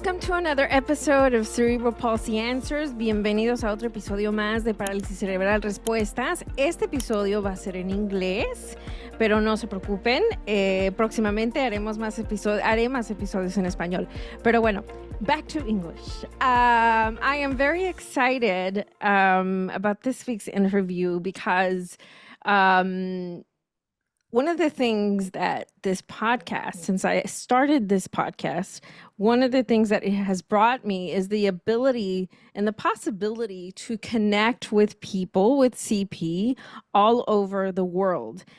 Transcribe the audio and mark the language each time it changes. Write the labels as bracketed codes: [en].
[en] another episode of Cerebral Palsy Answers. [es] Bienvenidos a otro episodio más de Parálisis Cerebral Respuestas. Este episodio va a ser en inglés, pero no se preocupen. Próximamente haré más episodios en español. Pero bueno, [en] back to English. I am very excited about this week's interview because one of the things that this podcast, since I started this podcast, one of the things that it has brought me is the ability and the possibility to connect with people with CP all over the world.